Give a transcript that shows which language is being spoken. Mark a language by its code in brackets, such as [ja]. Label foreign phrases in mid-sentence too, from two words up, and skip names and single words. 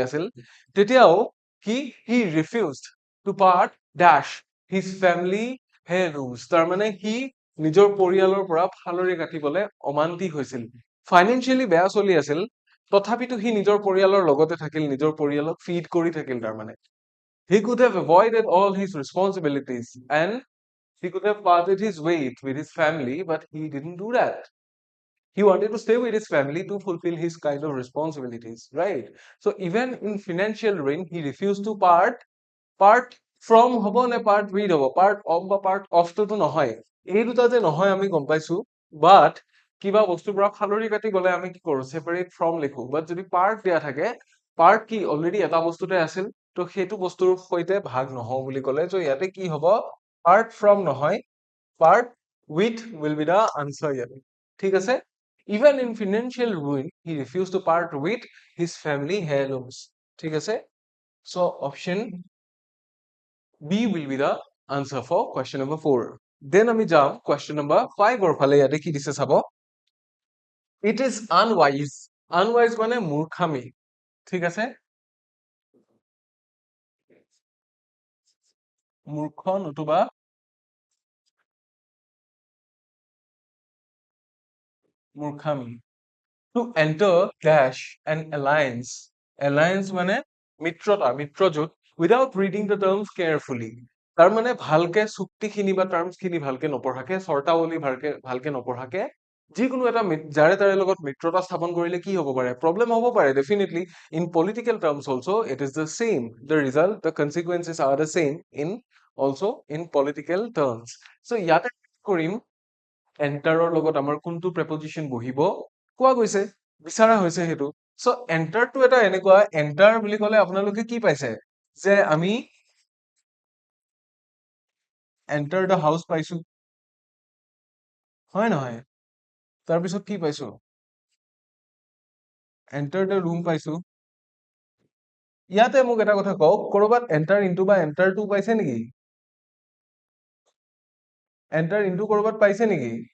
[as] আছিল তেতিয়াও [en] he refused to part dash his family heirlooms [as] তাৰমানে সি নিজৰ পৰিয়ালৰ পৰা ফালৰি কাটিবলৈ অমান্তি হৈছিল ফাইনেন্সিয়েলি বেয়া চলি আছিল তথাপিতো সি নিজৰ পৰিয়ালৰ লগতে থাকিল নিজৰ পৰিয়ালক ফিড কৰি থাকিল তাৰমানে [en] he could have avoided all his responsibilities and he could have parted his ways with his family but he didn't do that he wanted to stay with his family to fulfill his kind of responsibilities right so even in financial ruin he refused to part from [as] হব নে [en] part [as] with হব [en] part of [as] বা [en] part of [as] টোতো নহয় এই দুটা যে নহয় আমি গম পাইছো but কিবা বস্তুৰ পৰা ফালৰি কাটি গলে আমি কি কৰো separate from লিখো but যদি part দিয়া থাকে part কি অলৰেডি এটা বস্তুতে আছিল তো সেইটো বস্তুৰ সৈতে ভাগ নহও বুলি ক'লে তো ইয়াতে কি হব [en] part from নহয় part with will be the answer [as] ইয়াতে ঠিক আছে [en] even in financial ruin he refused to part with his family heirlooms [as] ঠিক আছে [en] so option B will be the answer for question number 4 then [as] আমি যাম [en] question number 5 or [as] ফালে ইয়াতে কি দিছে চাব [en] it is unwise [as] মানে মূৰ্খামি ঠিক আছে মূৰ্খ নতুবা মূৰ্খামি [en] to enter dash an alliance [as] মানে মিত্ৰজোঁট [en] without reading the terms carefully [as] তাৰ মানে ভালকে চুক্তিখিনি বা টাৰ্মছখিনি ভালকে নপঢ়াকে চৰ্তাৱলী ভালকে নপঢ়াকে যিকোনো এটা যাৰে তাৰে লগত মিত্ৰতা স্থাপন কৰিলে কি হ'ব পাৰে প্ৰব্লেম হ'ব পাৰে [en] definitely in political terms also it is the same the result the consequences are the same in also in political terms so [as] ইয়াতে কৰিম এন্টাৰৰ লগত আমাৰ কোনটো প্ৰেপজিশন বহিব কোৱা গৈছে বিচৰা হৈছে সেইটো সো এন্টাৰটো এটা এনেকুৱা এন্টাৰ বুলি ক'লে আপোনালোকে কি পাইছে যে আমি [en] enter the house [as] পাইছো হয় নহয় তাৰপিছত কি পাইছো [en] enter the room [as] পাইছো ইয়াতে মোক এটা কথা কওক কৰবাত [en] enter into [as] বা [en] enter to [as] পাইছে নেকি [en] enter into [as] কৰবাত পাইছে নেকি